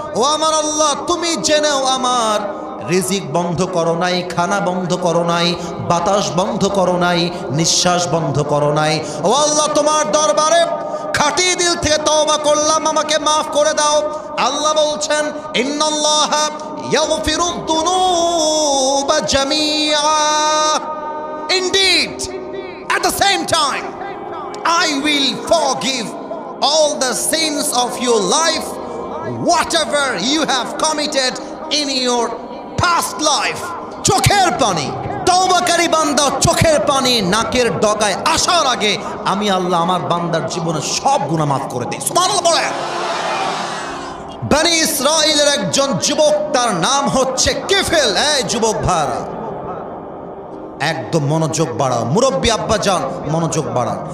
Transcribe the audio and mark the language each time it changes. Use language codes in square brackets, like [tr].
[bn] ও আমার আল্লাহ, তুমি জেনেও আমার রিজিক বন্ধ করো নাই, খানা বন্ধ করো নাই, বাতাস বন্ধ করো নাই, নিঃশ্বাস বন্ধ করো নাই। ও আল্লাহ, তোমার দরবারে খাঁটি দিল থেকে তওবা করলাম, আমাকে মাফ করে দাও। আল্লাহ বলছেন, [ar] ইন্নাল্লাহা ইয়াগফিরুদ দুনুবা জামিআ। [en] Indeed, at the same time I will forgive all the sins of your life, whatever you have committed in your past life. [bn] চোখের পানি, তওবাকারী বান্দা চোখের পানি নাকের ডগায় আসার আগে আমি আল্লাহ আমার বান্দার জীবনের সব গুনাহ মাফ করে দিই। সুবহানাল্লাহ বলেন। বনি ইসরাইলের একজন যুবক, তার নাম হচ্ছে কিফিল। এই যুবক ভাইরা, একদম মনোযোগ বাড়াও, মুরব্বী আব্বা যান মনোযোগ বাড়ান।